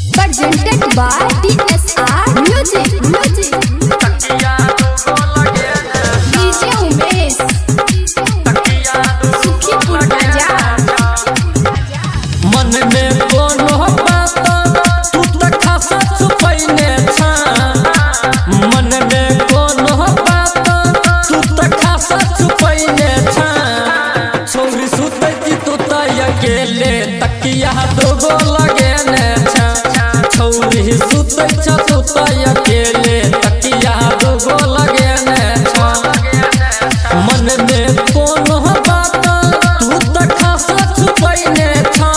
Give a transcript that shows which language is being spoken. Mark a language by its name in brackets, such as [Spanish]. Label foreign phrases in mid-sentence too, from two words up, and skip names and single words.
[English] presented by DSR Music DJ उमेश सुखीपुर बाजार। [Maithili] मन में कोनो बात तू त खासा छुपैने छा। मन में कोनो बात तू त खासा छुपैने छा। छौरी सुतै छी तू त अकेले तकिया दोगो लगेने छा। छौरी सुतै छ तू त अकेले तकिया दोगो लगेने छा। मन में कोनो बात तू त खासा छुपैने छा।